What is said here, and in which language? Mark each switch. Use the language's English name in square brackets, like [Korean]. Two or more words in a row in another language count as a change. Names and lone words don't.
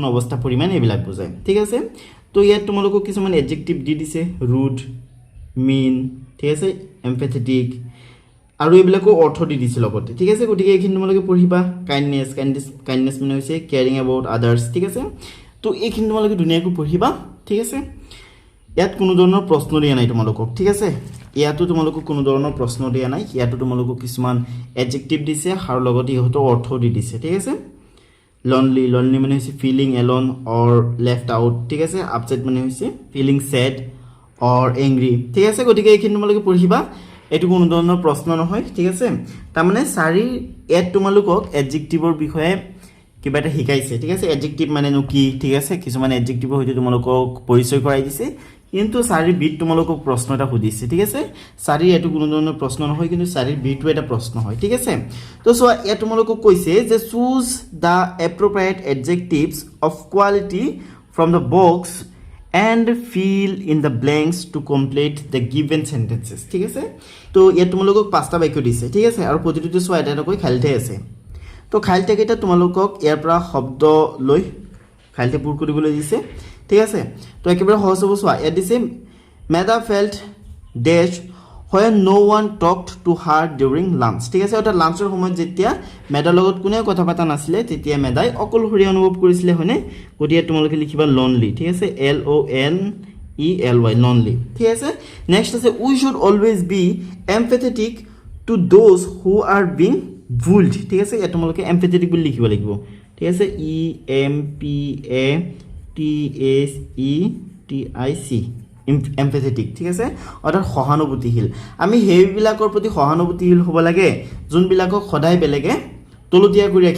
[Assamese] অৱস্থা পৰিমাণ এইবিলাক বুজায় ঠিক আছে তো ইয়াত তোমালোকক কিছুমান এডজেক্টিভ দি দিছে ৰুড মিন ঠিক আছে এমপেথেটিক আৰু এইবিলাকো অৰ্থ দি দিছে লগতে ঠিক আছে গতিকে এইখিনি তোমালোকে পঢ়িবা কাইন্ডনেস মানে হৈছে [English] caring about others [Assamese] ঠিক আছে তো এইখিনি তোমালোকে ধুনীয়াকৈ পঢ়িবা ঠিক আছে ইয়াত কোনো ধৰণৰ প্ৰশ্ন দিয়া নাই তোমালোকক ঠিক আছে ইয়াতো তোমালোকক কোনো ধৰণৰ প্ৰশ্ন দিয়া নাই ইয়াতো তোমালোকক কিছুমান এডজেক্টিভ দিছে আৰু লগতে ইহঁতৰ অৰ্থ দি দিছে ঠিক আছে lonely lonely মানে হৈছে [English] feeling alone or left out [Assamese] ঠিক আছে upset মানে হৈছে [English] feeling sad or angry [Assamese] ঠিক আছে গতিকে এইখিনি তোমালোকে পঢ়িবা এটো কোনো ধৰণৰ প্ৰশ্ন নহয় ঠিক আছে তাৰ মানে চাৰি এড তোমালোকক এডজেক্টিভৰ বিষয়ে কিবা এটা শিকাইছে ঠিক আছে এডজেক্টিভ মানে নো কি ঠিক আছে কিছুমান এডজেক্টিভৰ হয়তো তোমালোকক পৰিচয় কৰাই দিছে কিন্তু চাৰি বিট তোমালোকক প্ৰশ্ন এটা সুধিছে ঠিক আছে চাৰি এটো কোনো ধৰণৰ প্ৰশ্ন নহয় কিন্তু চাৰি বিটটো এটা প্ৰশ্ন হয় ঠিক আছে তো সো এ তোমালোকক কৈছে যে [English] choose the appropriate adjectives of quality from the box and fill in the blanks to complete the given sentences [Assamese] ঠিক আছে তো ইয়াত তোমালোকক পাঁচটা বাক্য দিছে ঠিক আছে আৰু প্ৰতিটোতে সোৱা এটা কৈ খালিতে আছে তো খালিতে কেইটা তোমালোকক ইয়াৰ পৰা শব্দ লৈ খালিতে পূৰ কৰিবলৈ দিছে ঠিক আছে তো একেবাৰে সহজ হ'ব সোৱা ইয়াত দিছে মেডা ফেল্ট ডেশ [English] when no one talked to her during lunch [Assamese] ঠিক আছে অৰ্থাৎ লাঞ্চৰ সময়ত যেতিয়া মেডাৰ লগত কোনে কথা পাতা নাছিলে তেতিয়া মেডাই অকলশৰীয়া অনুভৱ কৰিছিলে হয়নে গতিকে তোমালোকে লিখিবা lonely ঠিক আছে LONELY lonely ঠিক আছে নেক্সট আছে [English] we should always be empathetic to those who are being bullied [Assamese] ঠিক আছে এটা তোমালোকে empathetic বুলি লিখিব লাগিব ঠিক আছে EMPATHETIC empathetic ঠিক আছে অৰ্থাৎ সহানুভূতিশীল আমি হেইবিলাকৰ প্ৰতি সহানুভূতিশীল হ'ব লাগে যোনবিলাকক সদায় বেলেগে তলতীয়া কৰি ৰাখিব